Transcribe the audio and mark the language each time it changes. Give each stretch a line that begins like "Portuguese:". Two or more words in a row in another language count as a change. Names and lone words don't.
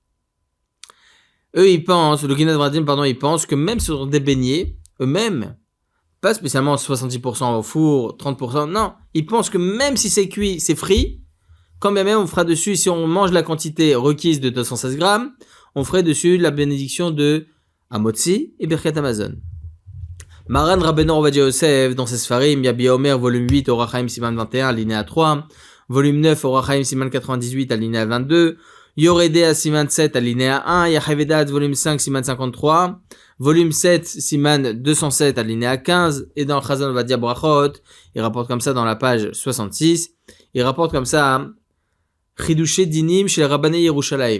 French: Eux, ils pensent, le Ginat Vradim, pardon, ils pensent que même sur des beignets, eux-mêmes, pas spécialement 70% au four, 30%, non, ils pensent que même si c'est cuit, c'est frit, quand bien même on fera dessus, si on mange la quantité requise de 216 grammes, on ferait dessus la bénédiction de Hamotzi et Birkat Amazon. Maran Rabbeinu Ovadia Yosef, dans ses Sfarim, Yabi Omer, volume 8, Orach Chaim Siman 21, alinéa 3, volume 9, Orach Chaim Siman 98, alinéa 22, Yoredea Siman 7, alinéa 1, Yahavedat, volume 5, Siman 53, volume 7, Siman 207, alinéa 15, et dans Chazon Ovadia Brachot, il rapporte comme ça dans la page 66, il rapporte comme ça,
Hebrew: חידושי דינים
French: chez le
Hebrew: רבני ירושלים.